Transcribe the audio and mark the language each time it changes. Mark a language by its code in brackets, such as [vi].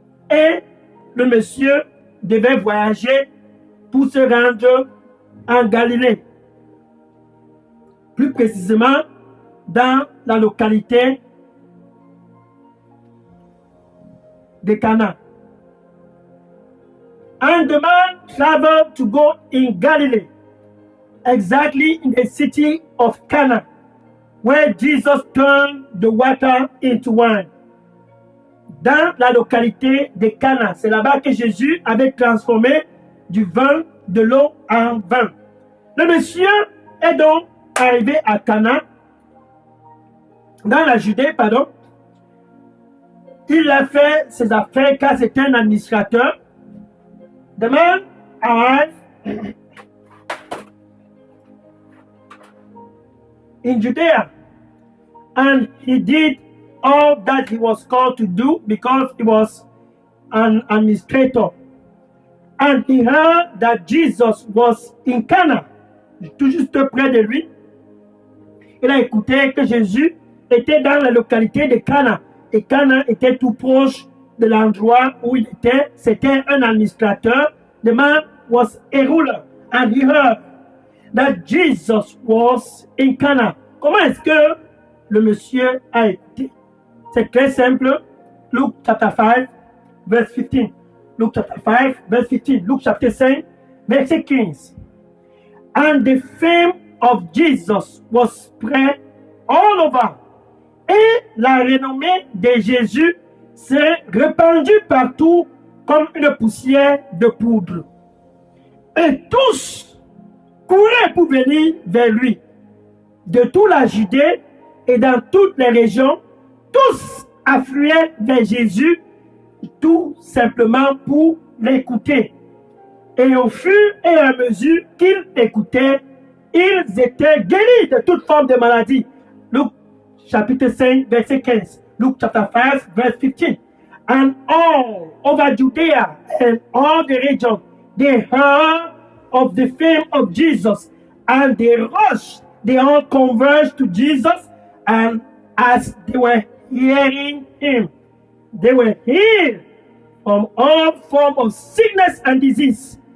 [fr] Et le monsieur devait voyager pour se rendre en Galilée. Plus précisément, dans la localité de Cana. [en] And the man traveled to go in Galilee, exactly in the city of Cana, where Jesus turned the water into wine. [fr] Dans la localité de Cana, c'est là-bas que Jésus avait transformé du vin, de l'eau en vin. Le monsieur est donc arrivé à Cana, dans la Judée, pardon. Il a fait ses affaires car c'était un administrateur. [en] The man arrived in Judea, and he did all that he was called to do because he was an administrator. And he heard that Jesus was in Cana, [fr] tout juste près de lui. Il a écouté que Jésus était dans la localité de Cana. Et Cana était tout proche de l'endroit où il était. C'était un administrateur. [en] The man was a ruler. And he heard that Jesus was in Cana. [fr] Comment est-ce que le monsieur a écouté? C'est très simple. [en] Luke chapter 5, verse 15. Luke chapter 5, verse 15. Luke chapter 5, verset 15. And the fame of Jesus was spread all over. [fr] Et la renommée de Jésus s'est répandu partout comme une poussière de poudre. Et tous couraient pour venir vers lui. De toute la Judée et dans toutes les régions, tous affluaient vers Jésus, tout simplement pour l'écouter. Et au fur et à mesure qu'ils écoutaient, ils étaient guéris de toute forme de maladie. Luc chapitre 5, verset 15. [en] Luke chapter 5, verse 15. And all over Judea and all the region, they heard of the fame of Jesus, and they rushed, they all converged to Jesus, and as they were hearing him, they were healed from all form of sickness and disease.